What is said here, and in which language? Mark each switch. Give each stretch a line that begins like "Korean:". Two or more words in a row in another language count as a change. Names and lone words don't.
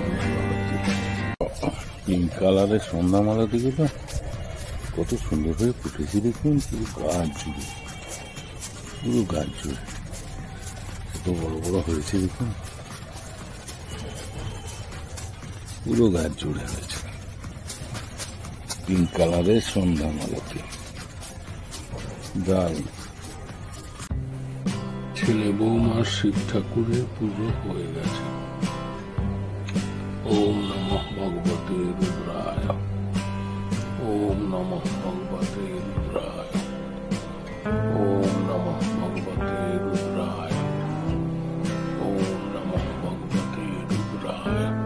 Bangla: পিঙ্ক কালারের সন্ধ্যামালতি গুলো কত সুন্দর হয়ে ফুটেছে, দেখুন পুরো গাছ জুড়ে কত বড় বড় হয়েছে, দেখুন পুরো গাছ জুড়ে হয়েছে পিঙ্ক কালারের সন্ধ্যামালতি। দারুণ। ছেলে বৌমার শিব ঠাকুরের পুজো হয়ে গেছে।
Sanskrit: ওম নমঃ ভগবতে রুদ্রায়, ওম নমঃ ভগবতে রুদ্রায়, ওম নমঃ ভগবতে রুদ্রায়, ওম নমঃ ভগবতে রুদ্রায়,